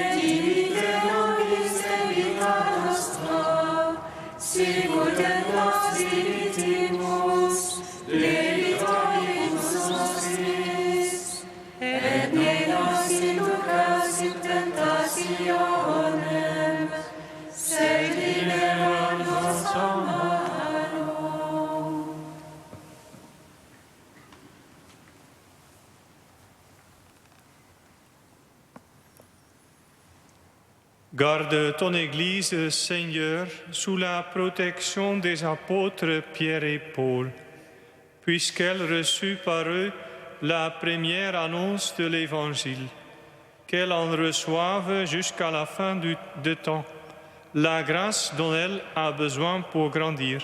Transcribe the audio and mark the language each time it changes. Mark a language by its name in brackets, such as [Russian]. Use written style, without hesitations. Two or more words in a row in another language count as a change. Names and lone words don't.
[Latin] dimitte nobis debita nostra, sicut et nos dimittimus debitoribus nostris, et ne nos inducas in tentationem, sed libera nos a malo. [French] Garde ton Église, Seigneur, sous la protection des apôtres Pierre et Paul, puisqu'elle reçut par eux la première annonce de l'Évangile, qu'elle en reçoive jusqu'à la fin de temps, la grâce dont elle a besoin pour grandir.